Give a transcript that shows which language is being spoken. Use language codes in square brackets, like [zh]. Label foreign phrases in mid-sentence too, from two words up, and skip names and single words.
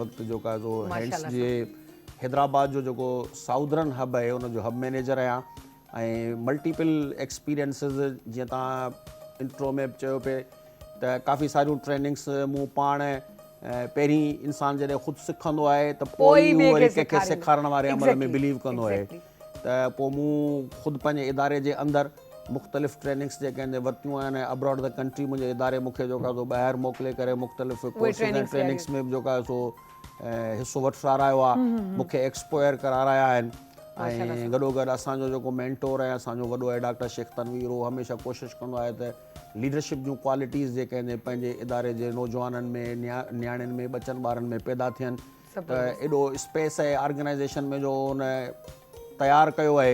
[sd] वक़्तु जेको आहे सो हैंड्स जे हैदराबाद जो जेको [en] southern hub [sd] आहे उनजो [en] hub manager [sd] आहियां ऐं [en] multiple experiences, [sd] जीअं तव्हां इंट्रो में चयो पिए त काफ़ी सारियूं ट्रेनिंग्स मूं पाण पहिरीं इंसानु जॾहिं ख़ुदि सिखंदो आहे त पोइ वरी कंहिंखे सेखारण वारे अमल में बिलीव कंदो आहे त पोइ मूं ख़ुदि पंहिंजे इदारे जे अंदरि मुख़्तलिफ़ ट्रेनिंग्स जेके आहिनि वरितियूं आहिनि [en] abroad the country. [sd] मुंहिंजे इदारे मूंखे जेको आहे सो ॿाहिरि मोकिले करे मुख़्तलिफ़ कोर्सिस ऐं ट्रेनिंग्स में बि जेको आहे सो हिसो वठी सारायो आहे, मूंखे एक्सपोयर कराराया आहिनि ऐं गॾोगॾु असांजो जेको मेंटोर आहे असांजो वॾो आहे डॉक्टर शेख तनवीर, उहो हमेशह कोशिशि कंदो आहे त लीडरशिप जूं क्वालिटीज़ जेके आहिनि पंहिंजे इदारे जे नौजवाननि में, नियाणियुनि में, बचनि ॿारनि में पैदा थियनि त एॾो स्पेस आहे ऑर्गेनाइज़ेशन में जो उन तयारु कयो आहे।